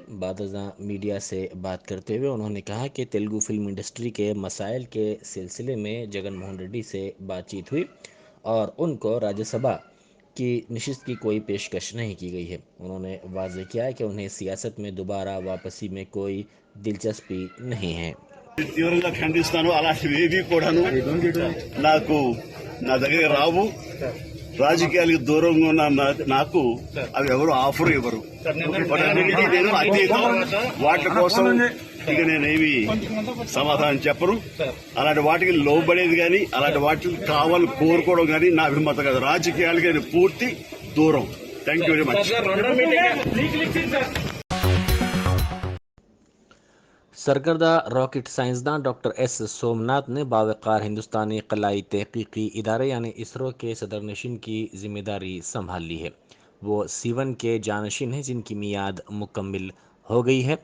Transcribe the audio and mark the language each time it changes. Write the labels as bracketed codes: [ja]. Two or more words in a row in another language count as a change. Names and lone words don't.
[ur] بعد ازاں میڈیا سے بات کرتے ہوئے انہوں نے کہا کہ تیلگو فلم انڈسٹری کے مسائل کے سلسلے میں جگن موہن ریڈی سے بات چیت ہوئی اور ان کو راجیہ سبھا کی نشست کی کوئی پیشکش نہیں کی گئی ہے۔ انہوں نے واضح کیا کہ انہیں سیاست میں دوبارہ واپسی میں کوئی دلچسپی نہیں ہے۔ [te] తీవ్రంగా ఖండిస్తాను. అలాంటివి కూడాను నా దగ్గర రావు. రాజకీయాలకు దూరంగా ఉన్న నాకు అవి ఎవరు ఆఫర్ ఇవ్వరు. నేను అతీతం వాటి కోసం గట్టిగా నేనేమి సమాధానం చెప్పను. అలాంటి వాటికి లోబడేది కానీ అలాంటి వాటికి కావాలని కోరుకోవడం కానీ నా అభిమతం కాదు. రాజకీయాలకి అది పూర్తి దూరం. [en] thank you very much. [ur] سرکردہ راکٹ سائنسدان ڈاکٹر ایس سومناتھ نے باوقار ہندوستانی خلائی تحقیقی ادارے یعنی اسرو کے صدرنشین کی ذمہ داری سنبھال لی ہے. وہ C1 کے جانشین ہیں جن کی میعاد مکمل ہو گئی ہے.